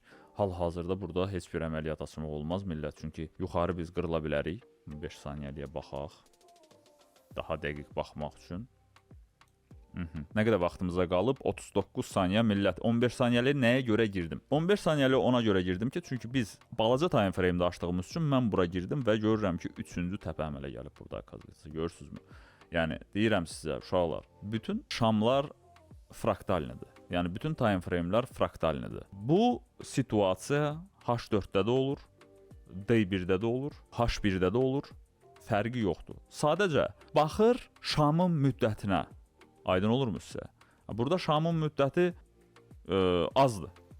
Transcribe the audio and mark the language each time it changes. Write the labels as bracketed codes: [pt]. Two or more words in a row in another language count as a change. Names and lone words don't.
[az] Hal-hazırda burada heç bir əməliyyat açmaq olmaz millət. Çünki yuxarı biz qırıla bilərik. 5 saniyəliyə baxaq. Daha dəqiq baxmaq üçün. Nə qədər vaxtımıza qalıb? 39 saniyə millət. 15 saniyəli nəyə görə girdim? 15 saniyəli ona görə girdim ki, çünki biz balaca [en] time frame- [az] də açdığımız üçün mən bura girdim və görürəm ki, 3-cü təpə əmələ gəlib burada. Görürsünüzmü? Yəni, deyirəm sizə, uşaqlar, bütün şamlar fraktalnidir. Yəni, bütün [en] time frame- [az] lər fraktalnidir. Bu situasiya H4-də də olur, D1-də də olur, H1-də də olur, fərqi yoxdur. Sadəcə, baxır şamın müddətinə. Aydın olurmu sizə? Burada şamın müddəti azdır.